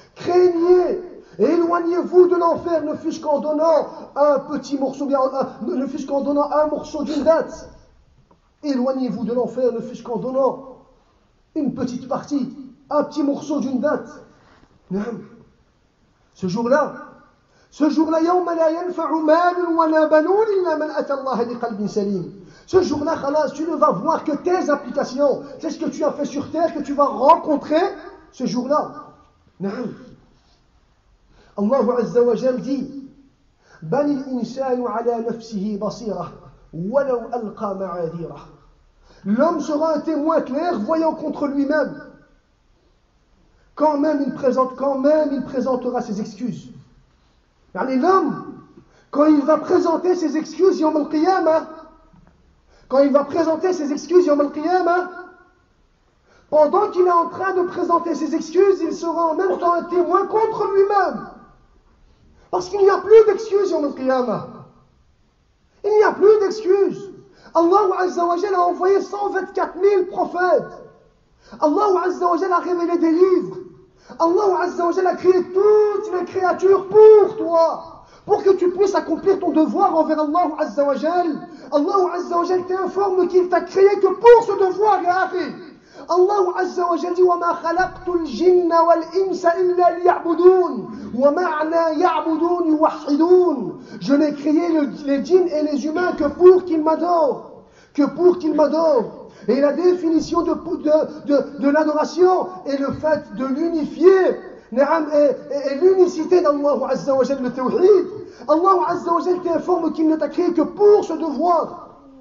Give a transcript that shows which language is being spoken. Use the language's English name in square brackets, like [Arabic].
[French] Craignez et éloignez-vous de l'enfer, ne fût-ce qu'en donnant un petit morceau, ne fût-ce qu'en donnant un morceau d'une date. Éloignez-vous de l'enfer, ne fût-ce qu'en donnant une petite partie, un petit morceau d'une date. Ce jour-là, [Arabic] يوم لا ينفع مال ولا بنون إلا من أتى الله بقلب سليم. [French] Ce jour-là, khalas, tu ne vas voir que tes applications. C'est ce que tu as fait sur terre que tu vas rencontrer ce jour-là. [Arabic] Allah Azza wa Jal dit بل الإنسان على نفسه بصيرة ولو ألقى معاذيره. [French] L'homme sera un témoin clair voyant contre lui-même. Quand même il présentera ses excuses. L'homme, quand il va présenter ses excuses Yawm al-Qiyamah, pendant qu'il est en train de présenter ses excuses, il sera en même temps un témoin contre lui-même. Parce qu'il n'y a plus d'excuses Yawm al-Qiyamah. Il n'y a plus d'excuses. Allah Azza wa Jalla a envoyé 124 000 prophètes. Allah Azza wa Jalla a révélé des livres. Allah Azza wa Jalla a créé toutes les créatures pour toi, pour que tu puisses accomplir ton devoir envers Allah Azza wa Jalla. Allah Azza wa Jalla t'informe qu'il t'a créé que pour ce devoir, ya akhi. [Arabic] Allah Azza wa Jalla dit وَمَا خَلَقْتُ الْجِنَّ وَالْإِنسَ إِلَّا لِيَعْبُدُونَ وَمَعْنَا يَعْبُدُونَ يُوَحِّدُونَ. [French] Je n'ai créé les djinns et les humains que pour qu'ils m'adorent. Que pour qu'ils m'adorent. Et la définition de l'adoration est le fait de l'unifier. Et l'unicité d'Allah Azza wa Jalla, le tawhid. Allah Azza wa Jalla t'informe qu'il ne t'a créé que pour ce devoir.